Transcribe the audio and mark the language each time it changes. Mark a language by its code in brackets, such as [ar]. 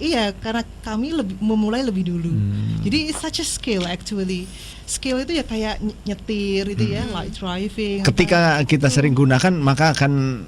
[id] iya, karena kami memulai lebih dulu. Jadi [en] it's such a skill actually. [id] Skill itu ya kayak nyetir itu ya, [en] like driving. [id] ketika kita sering gunakan maka akan